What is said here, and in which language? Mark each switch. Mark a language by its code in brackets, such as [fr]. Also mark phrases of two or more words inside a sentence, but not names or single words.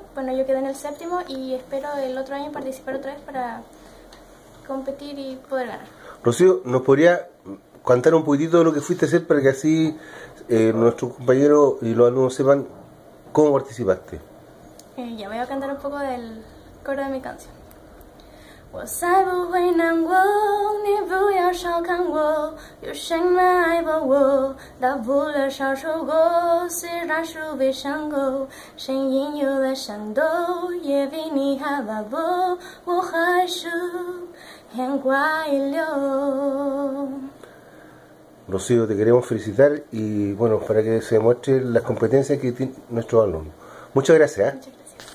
[es] Bueno, yo quedé en el séptimo y espero el otro año participar otra vez para competir y poder ganar. Rocío, ¿nos podría contar un poquitito de lo que fuiste a hacer para que así nuestros compañeros y los alumnos sepan cómo participaste? Ya voy a cantar un poco del coro de mi canción. [zh] 我才不会难过，你不要小看我，有什么爱抱我，大不了少说过，虽然是被伤过，声音有了颤抖，也比你还巴薄，我还是很快乐。 [es] Rocío, te queremos felicitar y bueno, para que se demuestre las competencias que tienen nuestros alumnos. Muchas gracias. Muchas gracias.